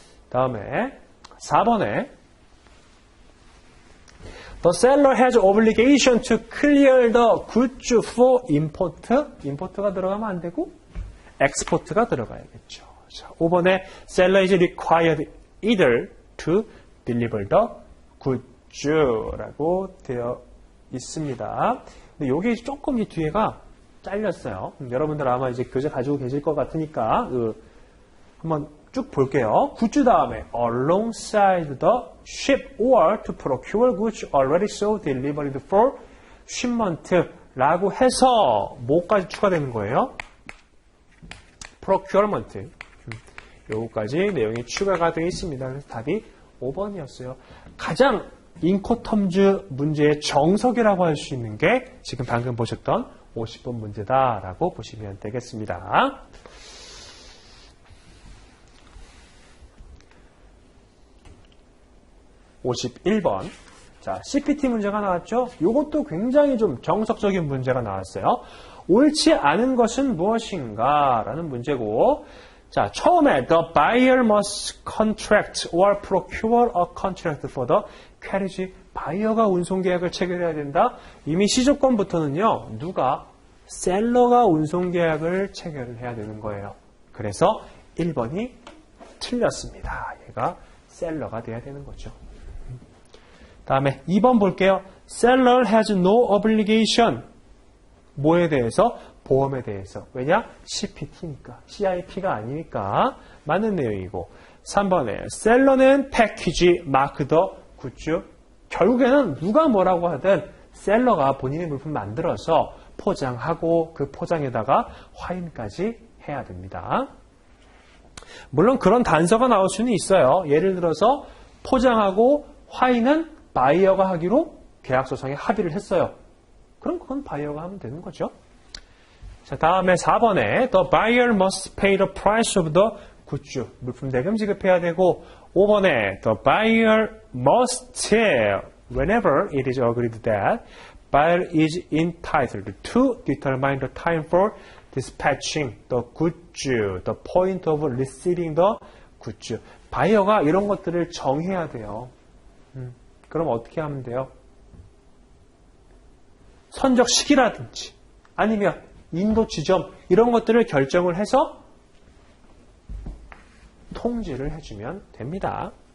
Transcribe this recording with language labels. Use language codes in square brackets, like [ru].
[ko] 다음에 4번에 [en] The seller has obligation to clear the goods for import. [ko] import가 들어가면 안 되고 export가 들어가야겠죠. 자, 5번에 [en] seller is required either to deliver the goods [ko] 라고 되어 있습니다. 근데 여기 조금 이 뒤에가 잘렸어요. 여러분들 아마 이제 교재 가지고 계실 것 같으니까 한번 쭉 볼게요. 굿즈 다음에 [en] alongside the ship or to procure goods already sold delivered for shipment [ko] 라고 해서 뭐까지 추가되는 거예요? [en] procurement. [ko] 요거까지 내용이 추가가 되어 있습니다. 그래서 답이 5번이었어요. 가장 인코텀즈 문제의 정석이라고 할 수 있는 게 지금 방금 보셨던 50번 문제다라고 보시면 되겠습니다. 51번. 자, CPT 문제가 나왔죠? 이것도 굉장히 좀 정석적인 문제가 나왔어요. 옳지 않은 것은 무엇인가? 라는 문제고, 자, 처음에 [en] the buyer must contract or procure a contract for the carriage. [ko] 바이어가 운송 계약을 체결해야 된다. 이미 시조건부터는요, 누가? 셀러가 운송 계약을 체결을 해야 되는 거예요. 그래서 1번이 틀렸습니다. 얘가 셀러가 돼야 되는 거죠. 다음에 2번 볼게요. [en] Seller has no obligation. [ko] 뭐에 대해서? 보험에 대해서. 왜냐? CPT니까. CIP가 아니니까. 맞는 내용이고. 3번에 [en] 셀러는 패키지 마크 더 굿즈. [ko] 결국에는 누가 뭐라고 하든 셀러가 본인의 물품 만들어서 포장하고 그 포장에다가 화인까지 해야 됩니다. 물론 그런 단서가 나올 수는 있어요. 예를 들어서 포장하고 화인은 바이어가 하기로 계약서상에 합의를 했어요. 그럼 그건 바이어가 하면 되는 거죠. 자, 다음에 4번에 [en] The buyer must pay the price of the goods. [ko] 물품 대금 지급해야 되고 5번에 [en] The buyer must whenever it is agreed that buyer is entitled to determine the time for dispatching the goods, the point of receiving the goods. [ko] 바이어가 이런 것들을 정해야 돼요. 그럼 어떻게 하면 돼요? 선적 시기라든지 아니면 인도 지점 이런 것들을 결정을 해서 통지를 해주면 됩니다.